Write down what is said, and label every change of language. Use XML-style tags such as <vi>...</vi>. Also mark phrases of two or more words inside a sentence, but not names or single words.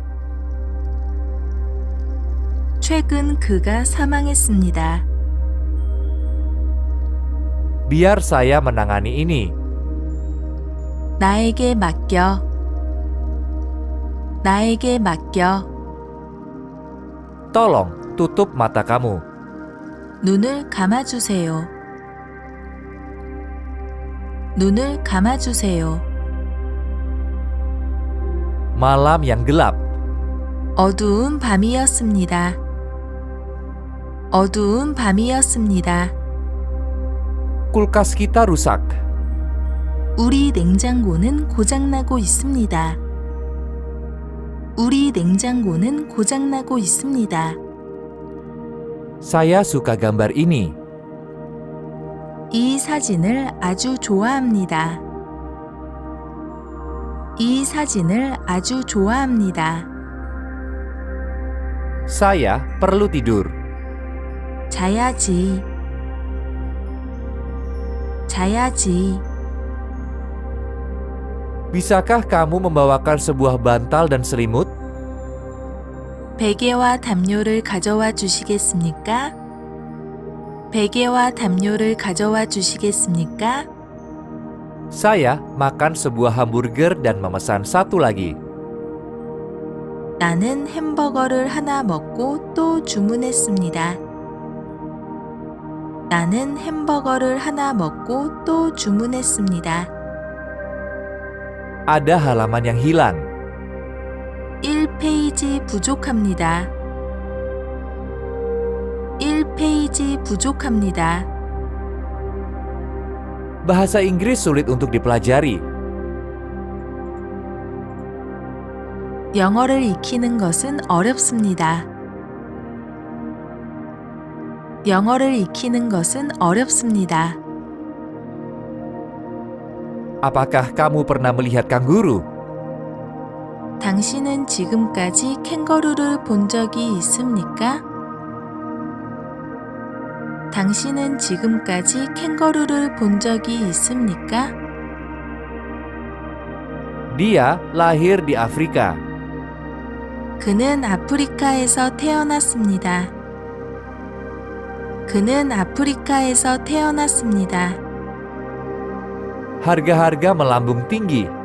<ko>최근 그가 사망했습니다.</ko> <id>Biar saya menangani ini.</id> <ko>나에게 맡겨. 나에게 맡겨.</ko> <id>Tolong tutup mata kamu.</id> <ko>눈을 감아주세요. 눈을 감아주세요.</ko> <id>Malam yang gelap.</id> <ko>어두운 밤이었습니다. 어두운 밤이었습니다.</ko> <id>Kulkas kita rusak.</id> <ko>우리 냉장고는 고장나고 있습니다. 우리 냉장고는 고장나고 있습니다.</ko> <id>Saya suka gambar ini.</id> <ko>이 사진을 아주 좋아합니다. 이 사진을 아주 좋아합니다.</ko> <id>Saya perlu tidur.</id> <ko>자야지. 자야지.</ko> <id>Bisakah kamu membawakan sebuah bantal dan selimut?</id> <ko>베개와 담요를 가져와 주시겠습니까? 베개와 담요를 가져와 주시겠습니까?</ko> <id>Saya makan sebuah hamburger dan memesan satu lagi.</id> <ko>나는 햄버거를 하나 먹고 또 주문했습니다. 나는 햄버거를 하나 먹고 또 주문했습니다.</ko> <id>Ada halaman yang hilang.</id> <ko>1페이지 부족합니다. 1페이지 부족합니다.</ko> <id>Bahasa Inggris sulit untuk dipelajari.</id> <ko>영어를 익히는 것은 어렵습니다. 영어를 익히는 것은 어렵습니다.</ko> <id>Apakah kamu pernah melihat kanguru?</id> <ko>당신은 지금까지 캥거루를 본 적이 있습니까? 당신은 지금까지 캥거루를 본 적이 있습니까?</ko> <id>Dia lahir di Afrika.</id> <ko>그는 아프리카에서 태어났습니다. 그는 아프리카에서 태어났습니다.</ko> <id>Harga-harga melambung tinggi.</id>